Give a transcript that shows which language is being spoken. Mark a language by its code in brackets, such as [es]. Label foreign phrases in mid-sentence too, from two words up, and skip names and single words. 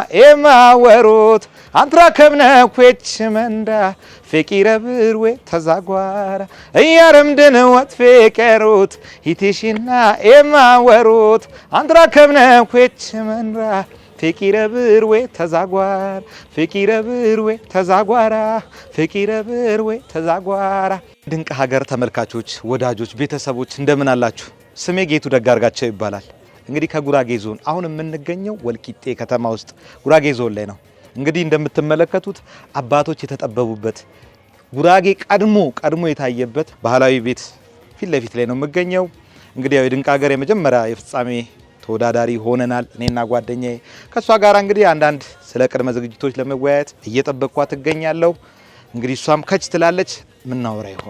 [sgw] ኤማወሮት አንትራ ከብነ ኮች መንዳ ፍቅረ ብርዌ ተዛጓራ እያረም ድን ወትፈቄሮት ሂትሽና ኤማወሮት አንትራ ከብነ ኮች መንዳ ፍቅረ ብርዌ ተዛጓራ ፍቅረ ብርዌ ተዛጓራ ፍቅረ ብርዌ ተዛጓራ [am] ድንቅ ሀገር ተመልካቾች ወዳጆች ቤተሰቦች እንደምን አላችሁ ስሜ ጌቱ ደጋርጋቸው ይባላል እንግዲህ ከጉራጌ ዞን አሁን የምንገኘው ወልቂጤ ከተማ ውስጥ ጉራጌ ዞን ላይ ነው እንግዲህ እንደምትመለከቱት አባቶች የተጠበቡበት ጉራጌ ቀድሞ የታየበት ባህላዊ ቤት ፊት ለፊት ላይ ነው የምገኘው እንግዲህ ያው ድንቅ ሀገር የመጀመሪያ የፍጻሜ ተወዳዳሪ ሆነናል እኔና ጓደኛዬ ከሷ ጋር እንግዲህ አንዳንድ ስለ ቅድመ ዝግጅቶች ለመወያየት እየጠበቅኳት እገኛለሁ እንግዲህ እሷም ከች ትላለች ምን ናወራ ይሆናል